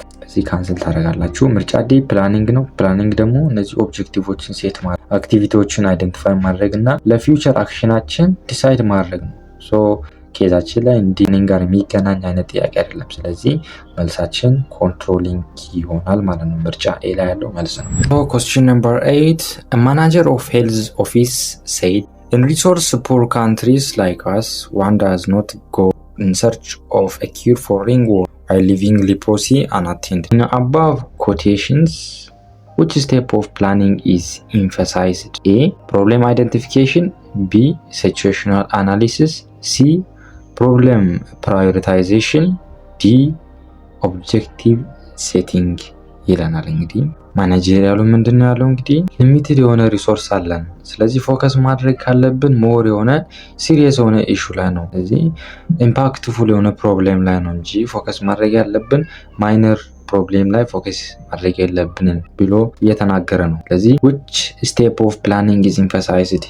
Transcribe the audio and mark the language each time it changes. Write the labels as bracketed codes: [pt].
[am] እዚህ ካንስል ታደርጋላችሁ። ምርጫ ዲ ፕላኒንግ ነው። ፕላኒንግ ደግሞ እነዚህ ኦብጀክቲቮችን ሴት ማድረግ፣ አክቲቪቲዎችን አይደንቲፋይ ማድረግ እና ለፊውቸር አክሽናችን ዲሳይድ ማድረግ ነው። ሶ ኬዛችን ላይ እንዲህ ጋር የሚገናኝ አይነት ጥያቄ አይደለም። ስለዚህ መልሳችን ኮንትሮሊንግ ይሆናል ማለት ነው። ምርጫ ኤ ላይ ያለው መልስ ነው። [en] Question number 8. A manager of health office said in resource poor countries like us, one does not go in search of a cure for ringworm while leaving leprosy unattended. In above quotations, which step of planning is emphasized? A. Problem identification. B. Situational analysis. C. Problem prioritization. D. Objective setting [am] ይለናል። እንግዲህ ማኔጀሪያሉ ምንድነው ያለው? እንግዲህ ሊሚትድ የሆነ ሪሶርስ አለን። ስለዚህ ፎከስ ማድረግ ካለብን ሞር የሆነ ሲሪየስ የሆነ ኢሹ ላይ ነው። ስለዚህ ኢምፓክትፉል የሆነ ፕሮብሌም ላይ ነው እንጂ ፎከስ ማድረግ ያለብን ማይነር ፕሮብሌም ላይ ፎከስ ማድረግ የለብንም ብሎ እየተናገረ ነው። ስለዚህ [en] which step of planning is emphasized?